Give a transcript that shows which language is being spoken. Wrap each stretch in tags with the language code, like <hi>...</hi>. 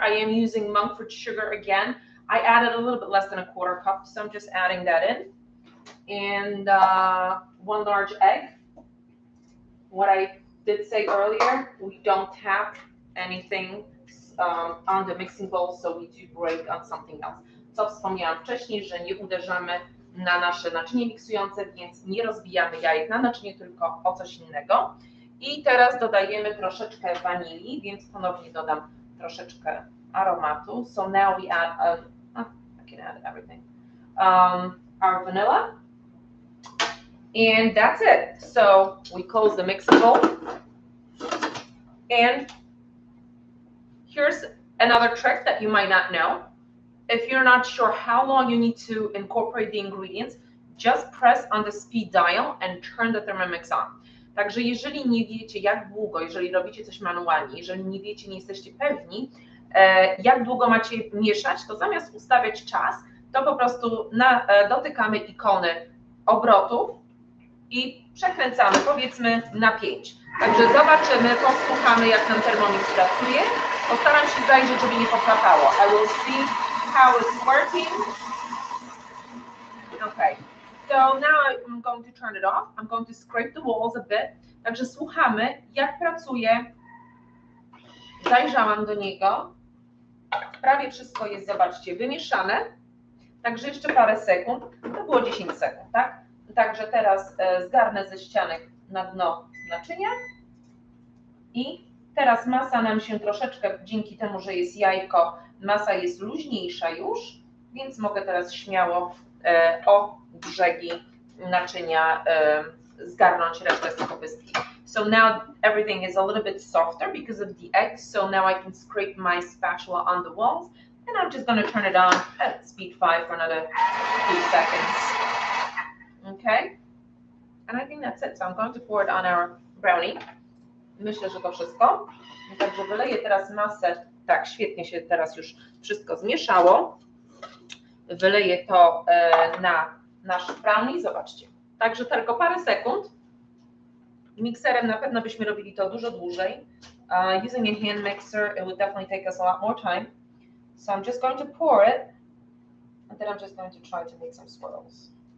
<en>I am using monk fruit sugar again. I added a little bit less than a 1/4 cup, so I'm just adding that in. And 1 large egg. What I did say earlier, we don't tap anything on the mixing bowl, so we do break on something else.</en> <pl>Co wspomniałam wcześniej, że nie uderzamy na nasze naczynie miksujące, więc nie rozbijamy jajek na naczynie, tylko o coś innego. I teraz dodajemy troszeczkę wanilii, więc ponownie dodam troszeczkę aromatu.</pl> <en>So now we add, I can add everything, our vanilla. And that's it. So we close the mixing bowl. And here's another trick that you might not know. If you're not sure how long you need to incorporate the ingredients, just press on the speed dial and turn the Thermomix on.</en> <pl>Także jeżeli nie wiecie jak długo, jeżeli robicie coś manualnie, jeżeli nie wiecie, nie jesteście pewni, jak długo macie mieszać, to zamiast ustawiać czas, to po prostu dotykamy ikony obrotów i przekręcamy, powiedzmy, na 5. Także zobaczymy, posłuchamy, jak nam Thermomix pracuje. Postaram się zajrzeć, żeby nie poplapało.</pl> <en>I will see how it's working. Okay, so now I'm going to turn it off. I'm going to scrape the walls a bit.</en> <pl>Także słuchamy, jak pracuje. Zajrzałam do niego. Prawie wszystko jest, zobaczcie, wymieszane. Także jeszcze parę sekund. To było 10 sekund, tak? Także teraz zgarnę ze ścianek na dno naczynia. I teraz masa nam się troszeczkę, dzięki temu, że jest jajko, masa jest luźniejsza już, więc mogę teraz śmiało o brzegi naczynia zgarnąć resztę z tego pystki.</pl> <en>So now everything is a little bit softer because of the eggs, so now I can scrape my spatula on the walls, and I'm just going to turn it on at speed 5 for another few seconds. Okay? And I think that's it, so I'm going to pour it on our brownie.</en> <pl>Myślę, że to wszystko. Także wyleję teraz masę. Tak, świetnie się teraz już wszystko zmieszało. Wyleję to na nasz brownie. Zobaczcie. Także tylko parę sekund. Mikserem na pewno byśmy robili to dużo dłużej.</pl> <en>Using a hand mixer, it would definitely take us a lot more time. So I'm just going to pour it. And then I'm just going to try to make some swirls.</en>